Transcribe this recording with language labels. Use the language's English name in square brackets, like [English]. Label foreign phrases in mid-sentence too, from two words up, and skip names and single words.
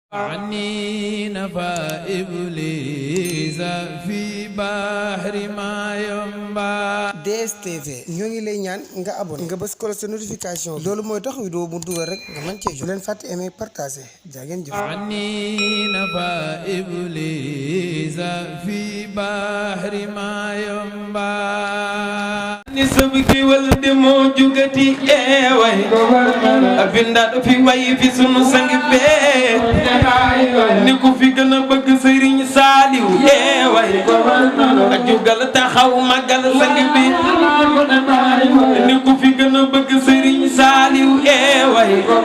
[Wolof] عني نفى إبليس في بحر ما ينبع. D S T V ñoo ngi lay ñaan nga abonné, nga bës [French] cloche de notification. [Wolof] Loolu mooy tax vidéo bu dugal rek nga mën cee jot. Bu leen fàtte [French] aimer, partager. [Wolof] Jaa ngeen jëf. عني نفى إبليس في بحر ما ينبع. Ni sab géwël de moo jugati, eh, way. Bindaat fi way fi sunu sang bee. Ni ku fi gën a bëgg Serigne Saliou, eh, way. Jugal taxaw magal sang bi. Ni ku fi gën a bëgg Serigne Saliou, eh, way.